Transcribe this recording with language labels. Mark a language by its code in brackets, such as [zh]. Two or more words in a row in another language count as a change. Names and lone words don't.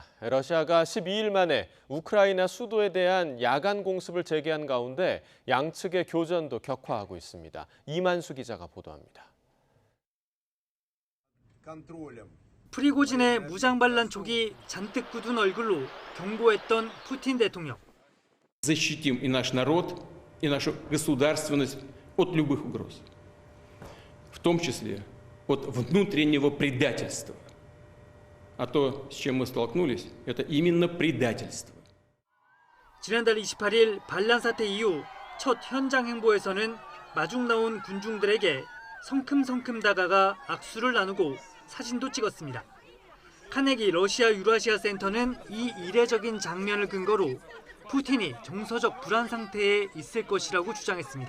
[ko] 러시아가 12일 만에 우크라이나 수도에 대한 야간 공습을 재개한 가운데 양측의 교전도 격화하고 있습니다. 이만수 기자가 보도합니다. 프리고진의 무장 반란 촉이 잔뜩 굳은 얼굴로 경고했던 푸틴 대통령. [ru] Защитим и наш народ, и нашу государственность от любых угроз. В том числе от внутреннего предательства. А то, с чем мы столкнулись, это именно предательство. [ko] 지난달 28일 반란 사태 이후 첫 현장 행보에서는 마중 나온 군중들에게 성큼성큼 다가가 악수를 나누고 사진도 찍었습니다. 카네기 러시아 유라시아 센터는 이 이례적인 장면을 근거로 푸틴이 정서적 불안 상태에 있을 것이라고 주장했습니다.